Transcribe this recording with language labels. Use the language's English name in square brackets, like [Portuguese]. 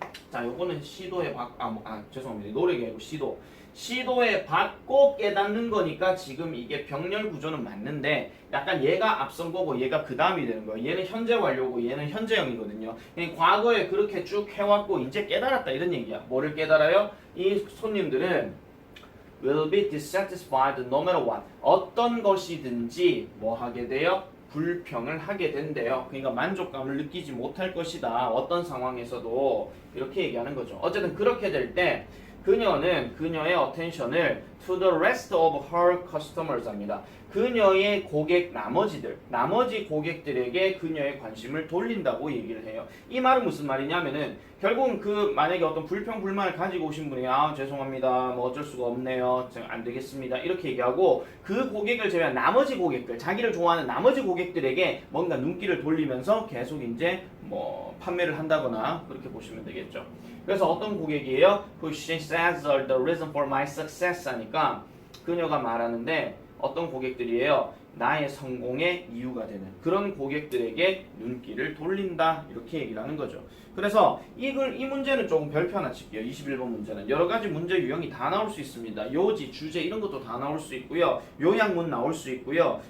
[Korean] 자 요거는 시도에 죄송합니다. 노력이 아니고 시도에 받고 깨닫는 거니까 지금 이게 병렬 구조는 맞는데 약간 얘가 앞선 거고 얘가 그 다음이 되는 거예요. 얘는 현재 완료고 얘는 현재형이거든요. 과거에 그렇게 쭉 해왔고 이제 깨달았다 이런 얘기야. 뭐를 깨달아요? 이 손님들은 [English] will be dissatisfied no matter what. [Korean] 어떤 것이든지 뭐 하게 돼요? 불평을 하게 된대요. 그러니까 만족감을 느끼지 못할 것이다. 어떤 상황에서도 이렇게 얘기하는 거죠. 어쨌든 그렇게 될 때 그녀는 그녀의 attention을 [English] to the rest of her customers [Korean] 합니다. 그녀의 고객 나머지 고객들에게 그녀의 관심을 돌린다고 얘기를 해요. 이 말은 무슨 말이냐면은 결국은 그 만약에 어떤 불평 불만을 가지고 오신 분이 죄송합니다 뭐 어쩔 수가 없네요 안 되겠습니다 이렇게 얘기하고 그 고객을 제외한 나머지 고객들 자기를 좋아하는 나머지 고객들에게 뭔가 눈길을 돌리면서 계속 이제 뭐 판매를 한다거나 그렇게 보시면 되겠죠. 그래서 어떤 고객이에요? [English] Who she says are the reason for my success [Korean] 하니까 그녀가 말하는데 어떤 고객들이에요? 나의 성공의 이유가 되는 그런 고객들에게 눈길을 돌린다 이렇게 얘기를 하는 거죠. 그래서 이 문제는 조금 별표 하나 칠게요. 21번 문제는 여러 가지 문제 유형이 다 나올 수 있습니다. 요지, 주제 이런 것도 다 나올 수 있고요. 요약문 나올 수 있고요.